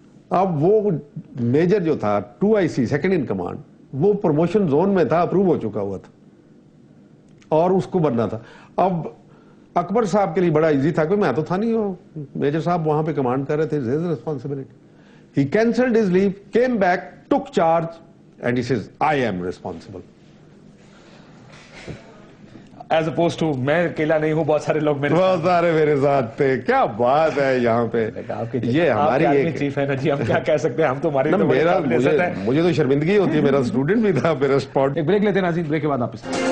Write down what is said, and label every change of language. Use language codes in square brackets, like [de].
[ur] اب وہ میجر جو تھا 2IC سیکنڈ ان کمانڈ, وہ پروموشن زون میں تھا, اپروو ہو چکا ہوا تھا اور اس کو بننا تھا. اب اکبر صاحب کے لیے بڑا ایزی تھا, کہ میں تو تھا نہیں, میجر صاحب وہاں پہ کمانڈ کر رہے تھے, responsibility. [en] He cancelled his leave, came back, took charge, and he says, I am responsible. As opposed to, [ur] میں اکیلا نہیں ہوں, بہت سارے لوگ بہت سارے میرے ساتھ تھے. کیا بات ہے یہاں پہ, یہ ہماری ایک چیف ہے نا جی, ہم کیا کہہ سکتے ہیں, ہم تو ہماری مجھے تو شرمندگی ہوتی ہے, میرا اسٹوڈنٹ بھی تھا, میرا اسپاٹ. ایک بریک لیتے ہیں ناظرین, بریک کے بعد واپس.